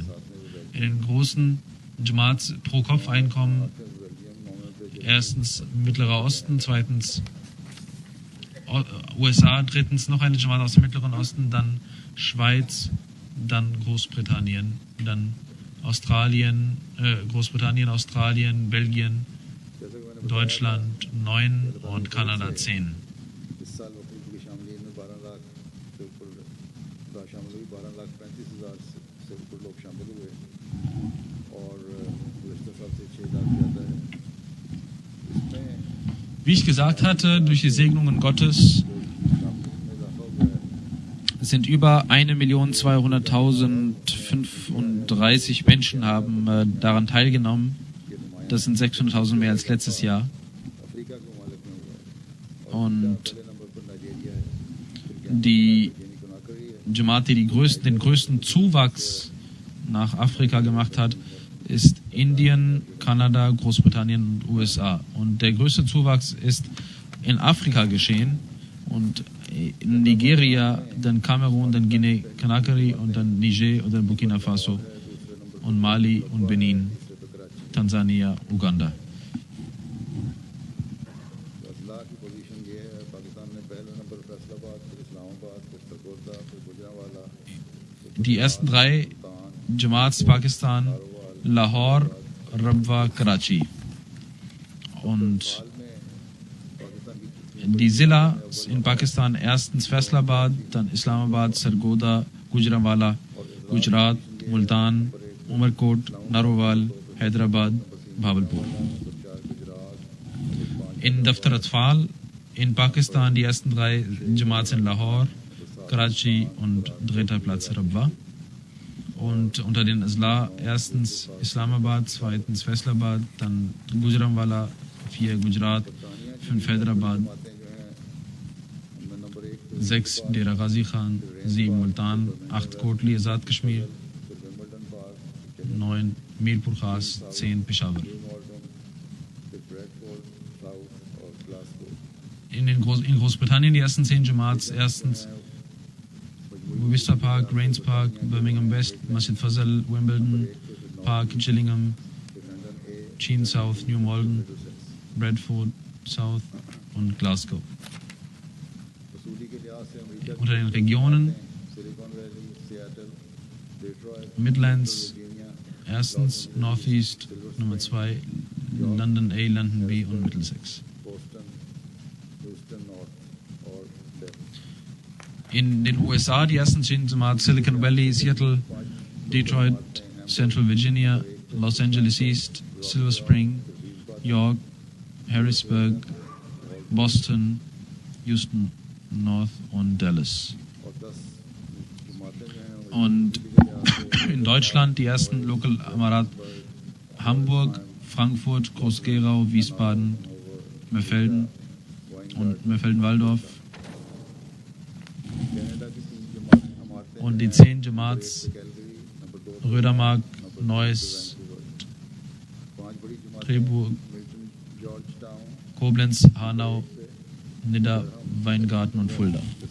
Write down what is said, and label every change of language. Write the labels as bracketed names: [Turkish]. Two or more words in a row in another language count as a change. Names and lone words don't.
[German] In den großen Jamaats pro Kopf Einkommen erstens Mittlerer Osten, zweitens USA, drittens noch eine Jamaat aus dem Mittleren Osten, dann Schweiz, dann Großbritannien, dann Großbritannien, Australien, Belgien, Deutschland 9 und Kanada 10. [Urdu] اس سال وکیل کی شمولیت میں 12 لاکھ سے اوپر شامل ہوئی 12,35,000 سے اوپر لوگ شامل ہوئے اور گزشتہ سال سے 6 لاکھ زیادہ ہے. اس میں [German] Wie ich gesagt hatte, durch die Segnungen Gottes sind über 1.200.035 Menschen haben daran teilgenommen. Das sind 600.000 mehr als letztes Jahr. [Urdu] افریقہ کے ممالک میں ہوا ہے [German] Und [Urdu] پہلے نمبر پر نائجیریا ہے [German] die [Urdu] یعنی کوناکری ہے [German] Jamaat, die den größten Zuwachs nach Afrika gemacht hat, ist Indien, Kanada, Großbritannien und USA. Und der größte Zuwachs ist in Afrika geschehen. Und in Nigeria, dann Kamerun, dann Guinea-Conakry und dann Niger und dann Burkina Faso und Mali und Benin, Tansania, Uganda. [Urdu] اضلاع کی پوزیشن یہ ہے پاکستان نے پہلے نمبر فیصل آباد پھر اسلام آباد پھر سرگودھا پھر گوجرانوالہ [German] Die ersten 3 Jamaats Pakistan, Lahore, Rabwa, Karachi. Und [Urdu] حال میں پاکستان کی [German] die Zillas in Pakistan erstens Faisalabad, dann Islamabad, Sargodha, Gujranwala, Gujarat, Multan, Umarkot, Narowal, Hyderabad, Bhabalpur. In Daftar Atfal in Pakistan die ersten 3 Jamaats in Lahore, Karachi und dritter Platz Rabwa. Und unter den Azla erstens Islamabad, zweitens Faisalabad, dann Gujranwala, 4 Gujarat, 5 Hyderabad, 6 Dera Ghazi Khan, 7 Multan, 8 Kotli Azad Kashmir, 9 Mirpur Khas, 10 Peshawar. in Großbritannien die ersten 10 Jamaats. Erstens Worcester Park, Rains Park, Birmingham West, Masjid Fazal, Wimbledon Park, Gillingham, Sheen South, New Malden, Bradford South und Glasgow. Unter den Regionen Midlands erstens, North East Nummer 2, London A, London B und Middlesex. In den USA die ersten 10 Jamaats: Silicon Valley, Seattle, Detroit, Central Virginia, Los Angeles East, Silver Spring, York, Harrisburg, Boston, Houston North und Dallas. Und in Deutschland die ersten Local Amarat: Hamburg, Frankfurt, Groß-Gerau, Wiesbaden, Mörfelden und Mörfelden-Walldorf. Und die 10 Jamaats: Rödermark, Neuss, Treburg, Koblenz, Hanau, Nidda, Weingarten und Fulda.